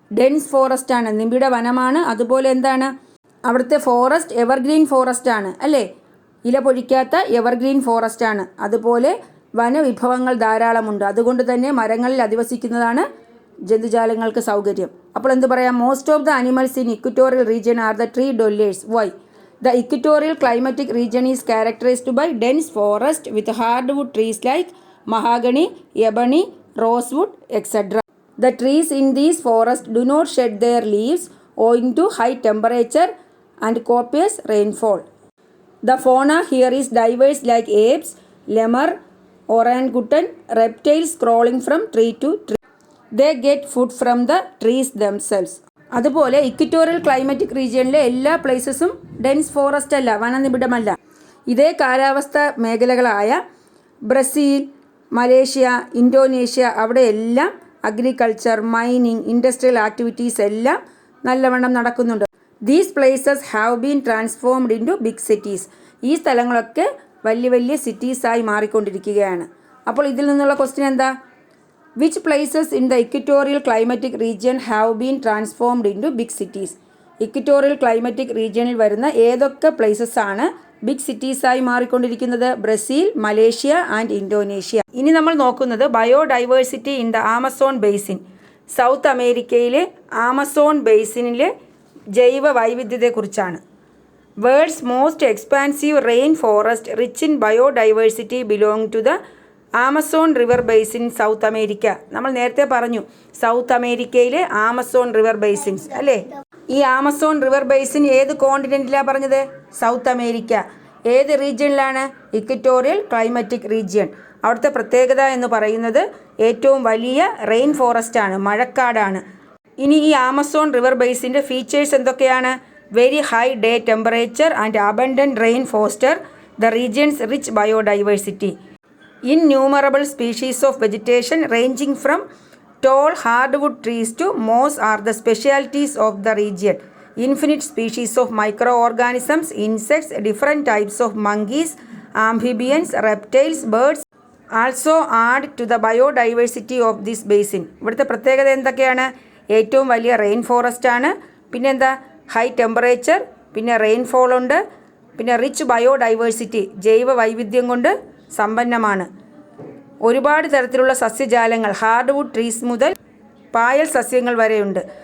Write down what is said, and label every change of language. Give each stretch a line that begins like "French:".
Malayalam: Dense forest ആണ്, നിബിഡ വനമാണ്. അതുപോലെ എന്താണ് അവിടുത്തെ ഫോറസ്റ്റ്? എവർഗ്രീൻ ഫോറസ്റ്റ് ആണ്, അല്ലേ? ഇല പൊഴിക്കാത്ത എവർഗ്രീൻ ഫോറസ്റ്റ് ആണ്. അതുപോലെ വനവിഭവങ്ങൾ ധാരാളമുണ്ട്. അതുകൊണ്ട് തന്നെ മരങ്ങളിൽ അധിവസിക്കുന്നതാണ് ജന്തുജാലങ്ങൾക്ക് സൗകര്യം. അപ്പോൾ എന്ത് പറയാം?
English: Most of the animals in equatorial region are the tree dwellers. Why? The equatorial climatic region is characterized by dense forest with hardwood trees like mahogany, ebony, rosewood, etc. The trees in these forests do not shed their leaves owing to high temperature and copious rainfall. The fauna here is diverse like apes, lemur, orangutan, reptiles crawling from tree to tree. They get food from the trees themselves.
Malayalam: അതുപോലെ equatorial climatic റീജിയനിലെ എല്ലാ പ്ലേസസും dense forest അല്ല, വനനിബിഡമല്ല. ഇതേ കാലാവസ്ഥ മേഖലകളായ Brazil, Malaysia, Indonesia, അവിടെ എല്ലാം agriculture, mining, industrial activities എല്ലാം നല്ലവണ്ണം നടക്കുന്നുണ്ട്.
English: These places have been transformed into big cities.
Malayalam: ഈ സ്ഥലങ്ങളൊക്കെ വലിയ വലിയ സിറ്റീസായി മാറിക്കൊണ്ടിരിക്കുകയാണ്. അപ്പോൾ ഇതിൽ നിന്നുള്ള ക്വസ്റ്റ്യൻ എന്താ?
English: Which places in the equatorial climatic region have been transformed into big cities?
Malayalam: Equatorial climatic റീജിയനിൽ വരുന്ന ഏതൊക്കെ പ്ലേസസ് ആണ് ബിഗ് സിറ്റീസായി മാറിക്കൊണ്ടിരിക്കുന്നത്?
English: Brazil, Malaysia and Indonesia.
Malayalam: ഇനി നമ്മൾ നോക്കുന്നത്
English: Biodiversity in the Amazon basin.
Malayalam: South അമേരിക്കയിലെ ആമസോൺ ബേസിനിലെ ജൈവ വൈവിധ്യത്തെക്കുറിച്ചാണ്.
English: World's most expansive rain forest rich in biodiversity belong to the Amazon river basin South America.
Malayalam: നമ്മൾ നേരത്തെ പറഞ്ഞു സൗത്ത് അമേരിക്കയിലെ ആമസോൺ റിവർ ബേസിൻസ്, അല്ലേ? ഈ ആമസോൺ റിവർ ബേസിൻ ഏത് കോണ്ടിനെൻറ്റിലാണ് പറഞ്ഞത്? South America. ഏത് റീജിയനിലാണ്? Equatorial climatic region. അവിടുത്തെ പ്രത്യേകത എന്ന് പറയുന്നത് ഏറ്റവും വലിയ റെയിൻ ഫോറസ്റ്റ് ആണ്, മഴക്കാടാണ്. ഇനി ഈ ആമസോൺ റിവർ ബേസിൻ്റെ ഫീച്ചേഴ്സ് എന്തൊക്കെയാണ്?
English: Very high day temperature and abundant rain foster the regions rich biodiversity. Innumerable species of vegetation ranging from tall hardwood trees to moss are the specialties of the region. Infinite species of microorganisms, insects, different types of monkeys, amphibians, reptiles, birds also add to the biodiversity of this basin.
Malayalam: ഇവിടുത്തെ പ്രത്യേകത എന്തൊക്കെയാണ്? ഏറ്റവും വലിയ rain forest ആണ്, പിന്നെന്താ high temperature, പിന്നെ rainfall ഉണ്ട്, പിന്നെ റിച്ച് ബയോഡൈവേഴ്സിറ്റി ജൈവ വൈവിധ്യം കൊണ്ട് സമ്പന്നമാണ്. ഒരുപാട് തരത്തിലുള്ള സസ്യജാലങ്ങൾ, ഹാർഡ്വുഡ് ട്രീസ് മുതൽ പായൽ സസ്യങ്ങൾ വരെയുണ്ട്.